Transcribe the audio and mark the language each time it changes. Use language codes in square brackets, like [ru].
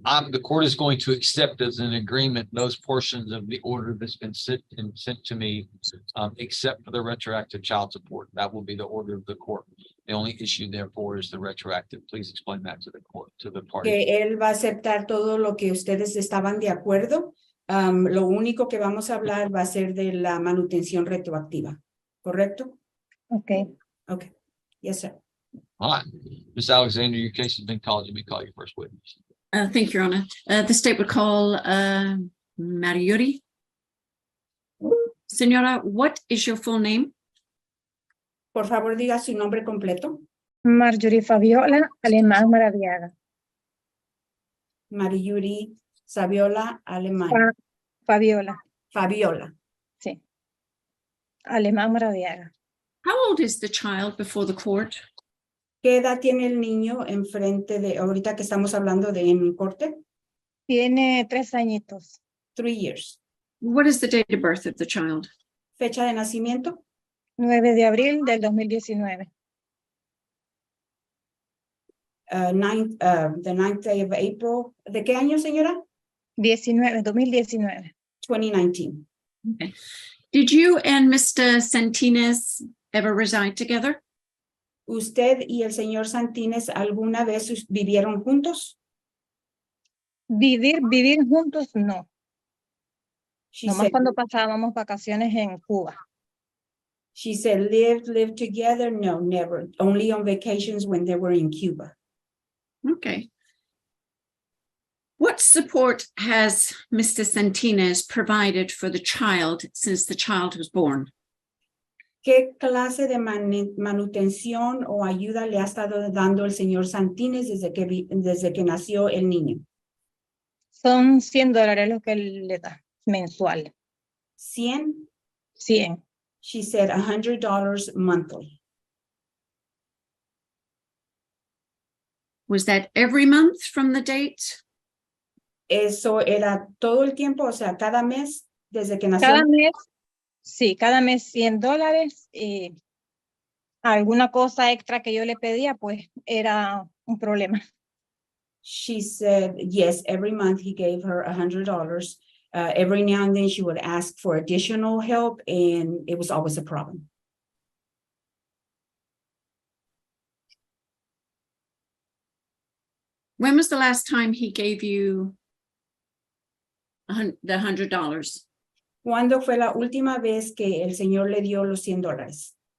[en] The court is going to accept as an agreement those portions of the order that's been sent to me, except for the retroactive child support. That will be the order of the court. The only issue, therefore, is the retroactive. Please explain that to the court, to the party. [es] Que él va a aceptar todo lo que ustedes estaban de acuerdo. Lo único que vamos a hablar va a ser de la manutención retroactiva, ¿correcto? [en] Okay. Okay. Yes, sir. All right. Ms. Alexander, your case has been called. You may call your first witness. Thank you, Your Honor. The state would call Mariotti. Senora, what is your full name? [es] Por favor, diga su nombre completo. Marjorie Fabiola Alemán Maradiaga. Mariyuri Saviola Alemán. Fabiola. Fabiola. Sí. Alemán Maradiaga. [en] How old is the child before the court? [es] ¿Qué edad tiene el niño enfrente de, ahorita que estamos hablando de en corte? Tiene 3 añitos. [en] 3 years. What is the date of birth of the child? [es] Fecha de nacimiento. 9 de abril del 2019. [en] The 9th day of April. [es] ¿De qué año, señora? 2019. [en] 2019. Okay. Did you and Mr. Santinez ever reside together? [es] ¿Usted y el señor Santines alguna vez vivieron juntos? Vivir juntos, no. [en] She [es] Nomás [en] said, [es] cuando pasábamos vacaciones en Cuba. [en] live together? No, never. Only on vacations when they were in Cuba. Okay. What support has Mr. Santines provided for the child since the child was born? [es] ¿Qué clase de manutención o ayuda le ha estado dando el señor Santines desde que nació el niño? Son $100 lo que él le da mensual. 100? 100. [en] She said $100 monthly. Was that every month from the date? [es] Eso era todo el tiempo, o sea, cada mes desde que nació. Cada mes, sí, cada mes $100 y alguna cosa extra que yo le pedía, pues era un problema. [en] She said, yes, every month he gave her $100. Every now and then she would ask for additional help, and it was always a problem. When was the last time he gave you the $100? [es] ¿Cuándo fue la última vez que el señor le dio los $100?